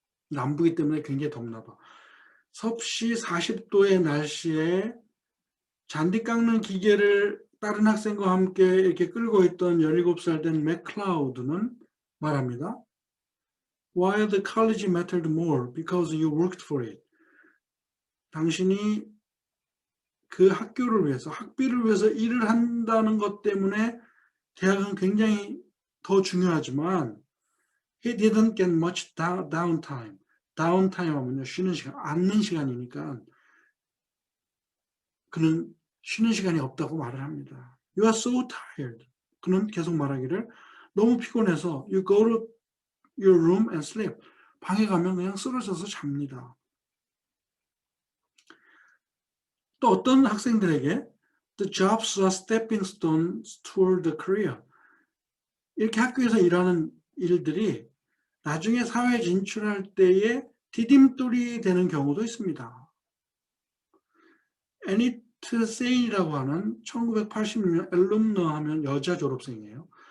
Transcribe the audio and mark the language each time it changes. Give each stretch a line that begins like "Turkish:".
Korean: 남부이기 때문에 굉장히 덥나 봐. 섭씨 40도의 날씨에 잔디 깎는 기계를 다른 학생과 함께 이렇게 끌고 있던 17살 된 맥클라우드는 말합니다.
English: While the college mattered more because you worked for it.
Korean: 당신이 그 학교를 위해서, 학비를 위해서 일을 한다는 것 때문에 대학은 굉장히 더 중요하지만
English: he didn't get much downtime.
Korean: downtime 하면요, 쉬는 시간, 앉는 시간이니까 그는 쉬는 시간이 없다고 말을 합니다.
English: You are so tired.
Korean: 그는 계속 말하기를 너무 피곤해서
English: you go to your room and sleep.
Korean: 방에 가면 그냥 쓰러져서 잡니다. 또 어떤 학생들에게
English: the jobs are stepping stones toward the career.
Korean: 이렇게 학교에서 일하는 일들이 나중에 사회에 진출할 때에 디딤돌이 되는 경우도 있습니다. 애니트 세인이라고 하는 1986년 엘룸너 하면 여자 졸업생이에요.